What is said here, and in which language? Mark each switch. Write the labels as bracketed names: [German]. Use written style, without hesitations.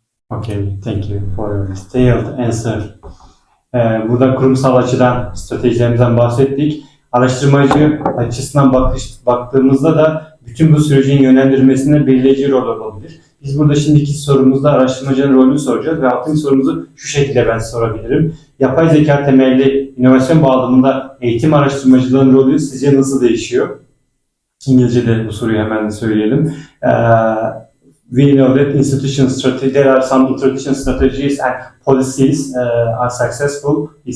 [English] Okay, thank you for your detailed answer. [Turkish] Burada kurumsal açıdan stratejilerimizden bahsettik. Araştırmacı açısından baktığımızda da bütün bu sürecin yönlendirmesinde belirleyici rol olabilir. Biz burada şimdiki sorumuzda araştırmacının rolünü soracağız ve 6. sorumuzu şu şekilde ben sorabilirim. Yapay zeka temelli inovasyon bağlamında eğitim araştırmacılığının rolü sizce nasıl değişiyor? İngilizce'de bu soruyu hemen söyleyelim. [English] We know that there are some institution strategies and policies are successful.